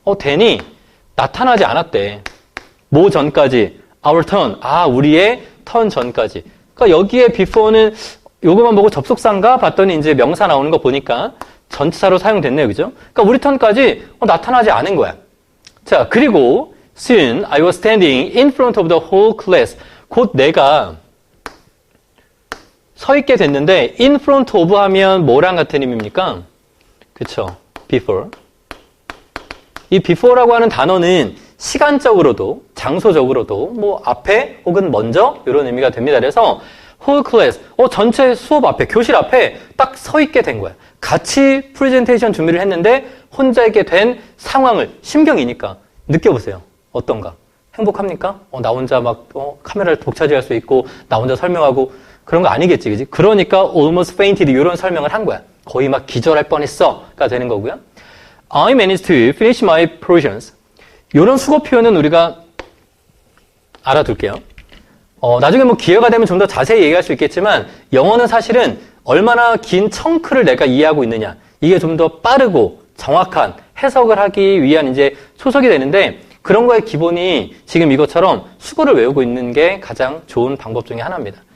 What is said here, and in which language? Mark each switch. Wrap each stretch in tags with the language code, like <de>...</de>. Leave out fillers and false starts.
<ko>then이 나타나지 않았대. 뭐 전까지?</ko> <en>Our turn.</en> <ko>우리의 턴 전까지. 그러니까 여기에 before는 요거만 보고 접속사인가 봤더니 이제 명사 나오는 거 보니까 전치사로 사용됐네요. 그죠? 그러니까 우리 턴까지 나타나지 않은 거야. 자, 그리고</ko> <en>soon I was standing in front of the whole class.</en> <ko>곧 내가 서 있게 됐는데 in front of 하면 뭐랑 같은 의미입니까? 그쵸? before. 이 before라고 하는 단어는 시간적으로도 장소적으로도 뭐 앞에 혹은 먼저 이런 의미가 됩니다. 그래서 whole class, 전체 수업 앞에, 교실 앞에 딱 서 있게 된 거야. 같이 프레젠테이션 준비를 했는데 혼자 있게 된 상황을 심경이니까 느껴보세요. 어떤가? 행복합니까? 나 혼자 막 카메라를 독차지할 수 있고 나 혼자 설명하고 그런 거 아니겠지, 그지? 그러니까</ko> <en>almost fainted</en> <ko>이런 설명을 한 거야. 거의 막 기절할 뻔했어가 되는 거고요.</ko> <en>I managed to finish my portions.</en> <ko>이런 수거 표현은 우리가 알아둘게요. 나중에 뭐 기회가 되면 좀 더 자세히 얘기할 수 있겠지만 영어는 사실은 얼마나 긴 청크를 내가 이해하고 있느냐 이게 좀 더 빠르고 정확한 해석을 하기 위한 이제 초석이 되는데 그런 거의 기본이 지금 이것처럼 수거를 외우고 있는 게 가장 좋은 방법 중에 하나입니다.</ko>